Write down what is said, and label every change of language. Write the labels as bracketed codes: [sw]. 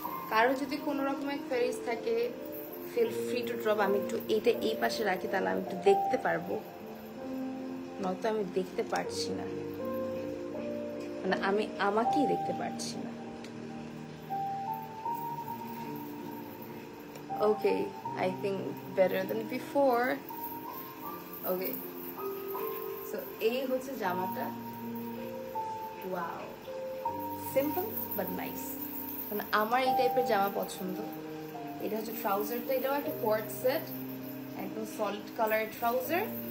[bn] কারো যদি কোনো রকমের কোয়েরিজ থাকে [en] Feel free to drop. [bn] আমি একটু এইটা এই পাশে রাখি, তাহলে আমি একটু দেখতে পারবো, নয়তো আমি দেখতে পারছি না, মানে আমি আমাকেই দেখতে পারছি না। [en] Okay, I think better than before. [bn] Okay, so এই হচ্ছে জামাটা। ওয়াও, [en] simple but nice, [bn] মানে আমার এই টাইপের জামা পছন্দ। এটা হচ্ছে ট্রাউজারটা, এটাও একটা কোয়ার্ড সেট, একদম সলিড কালারের ট্রাউজার।